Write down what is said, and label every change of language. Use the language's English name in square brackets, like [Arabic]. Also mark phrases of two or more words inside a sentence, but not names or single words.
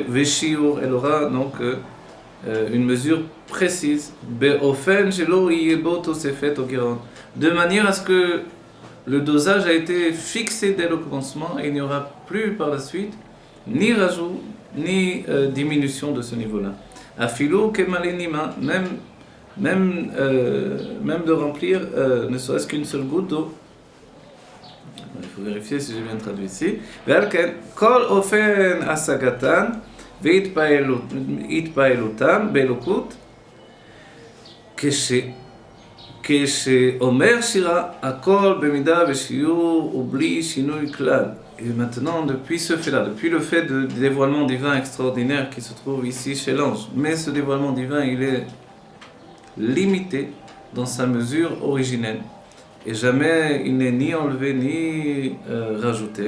[French] Veshiur, elle aura donc une mesure précise, de manière à ce que le dosage a été fixé dès le commencement et il n'y aura plus par la suite ni rajout ni diminution de ce niveau-là. [Hebrew] אפילו כמלא נימא, [French] même de remplir ne serait-ce qu'une seule goutte d'eau. Il faut vérifier si j'ai bien traduit ici. [Hebrew] כל אופן השגתן והתפעלותם באלוקות כשאומר שירה הכל במידה ושיעור ובלי שינוי כלל. [French] Et maintenant, depuis ce fait-là, depuis le fait de dévoilement divin extraordinaire qui se trouve ici chez l'ange, mais ce dévoilement divin, il est limité dans sa mesure originelle. Et jamais il n'est ni enlevé ni rajouté.